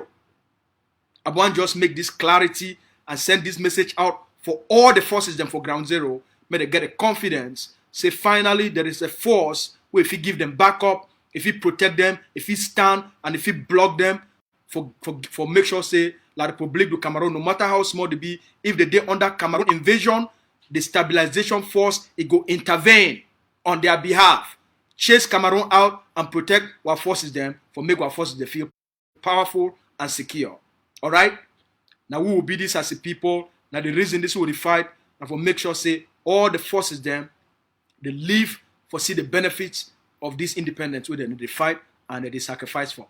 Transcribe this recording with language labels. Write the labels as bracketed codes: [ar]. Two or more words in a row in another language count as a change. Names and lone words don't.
[pcm] I want just make this clarity and send this message out for all the forces them for ground zero. May they get a confidence. Say finally there is a force where if you give them backup, if you protect them, if you stand and if you block them, for make sure say La Republique du Cameroun, no matter how small they be, if they dey under Cameroun invasion, the stabilization force it go intervene on their behalf, chase Cameroun out and protect our forces them for make our forces they feel powerful and secure. All right. Now we will be this as a people. Now the reason this will be fight and for make sure say all the forces them they live for see the benefits of this independence where they fight and they sacrifice for.